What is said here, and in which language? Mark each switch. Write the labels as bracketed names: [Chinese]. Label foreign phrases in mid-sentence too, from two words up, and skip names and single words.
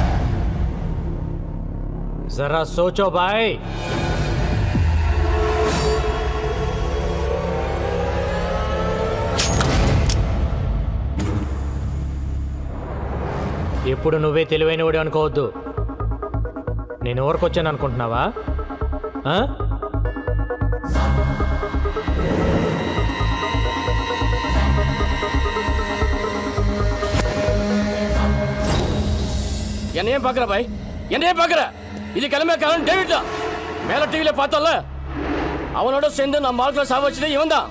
[Hindi] ज़रा सोचो भाई. [Telugu] ఎప్పుడు నువ్వే తెలివైనవాడు అనుకోవద్దు. నేను ఊరికొచ్చాను అనుకుంటున్నావా? [Tamil] என்னையும் பார்க்குற பாய், என்னையும் பார்க்குற. இது கிளம்ப காரணம் டேவிட் தான். மேலே டிவியில் பார்த்தோம்ல, அவனோட சேர்ந்து நம்ம ஆட்களை சாவச்சதே இவன் தான்.